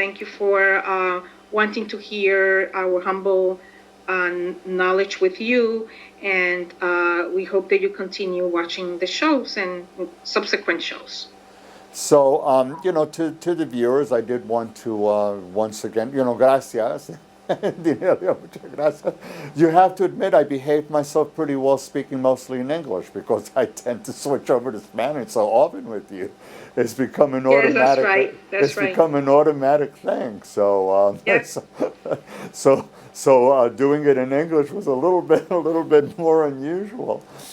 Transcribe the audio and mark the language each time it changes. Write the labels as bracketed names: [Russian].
[English] Thank you for wanting to hear our humble knowledge with you. And we hope that you continue watching the shows and subsequent shows. So, to the viewers, I did want to once again, gracias. [Spanish] Dinelio, muchas gracias. [English] You have to admit I behaved myself pretty well speaking mostly in English because I tend to switch over to Spanish so often with you. It's become an automatic. Yes, that's right. That's right. Become an automatic thing. So, yes. so doing it in English was a little bit more unusual.